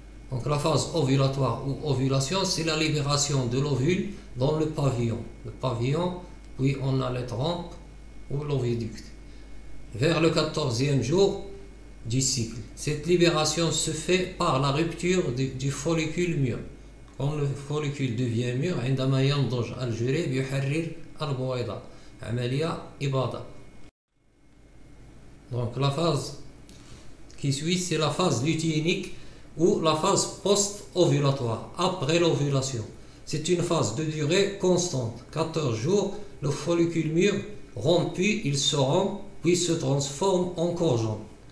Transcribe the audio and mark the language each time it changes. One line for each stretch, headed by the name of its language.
French: Donc la phase ovulatoire ou ovulation, c'est la libération de l'ovule dans le pavillon. Le pavillon, puis on a les trompes ou l'oviducte. Vers le 14e jour du cycle, cette libération se fait par la rupture du follicule mûr. Quand le follicule devient mûr,
Arabic: عندما ينضج الجريب يحرر البويضة عملية إباضة.
French: Donc la phase qui suit, c'est la phase lutéinique ou la phase post-ovulatoire, après l'ovulation. C'est une phase de durée constante, 14 jours. Le follicule mûr rompu, il se rompt, puis se transforme en corps jaune.